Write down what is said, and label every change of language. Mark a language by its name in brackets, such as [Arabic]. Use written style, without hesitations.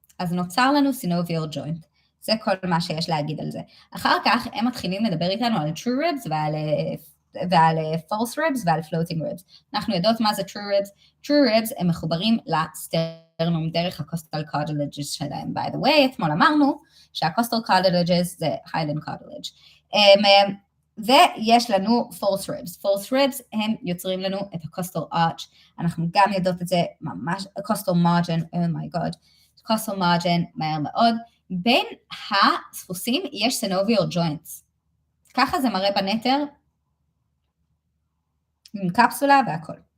[Hebrew] אז נוצר לנו synovial joint. זה כל מה שיש להגיד על זה. אחר כך הם מתחילים לדבר איתנו על true ribs ועל false ribs ועל floating ribs. אנחנו יודעות מה זה true ribs. true ribs הם מחוברים לסטרנום דרך ה-costal cartilages שלהם. [English] By the way, [Hebrew] אתמול אמרנו שה-costal cartilages זה hyaline cartilage. ויש לנו false ribs. false ribs הם יוצרים לנו את ה-costal arch. אנחנו גם יודעות את זה ממש, costal margin, [English] oh my god, [Hebrew] costal margin, מהר מאוד. בין הספוסים יש synovial joints. ככה זה מראה בנטר, עם קפסולה והכל.